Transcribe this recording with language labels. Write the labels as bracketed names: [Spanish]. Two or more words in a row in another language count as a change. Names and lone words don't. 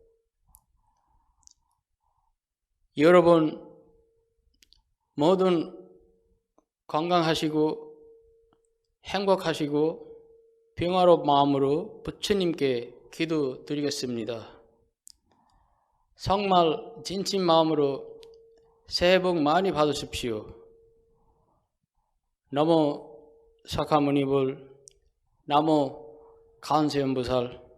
[Korean] 여러분 모두 건강하시고 행복하시고 평화로운 마음으로 부처님께 기도드리겠습니다. 정말 진심 마음으로 새해 복 많이 받으십시오. 나모 사카모니불, 나모 간세음보살.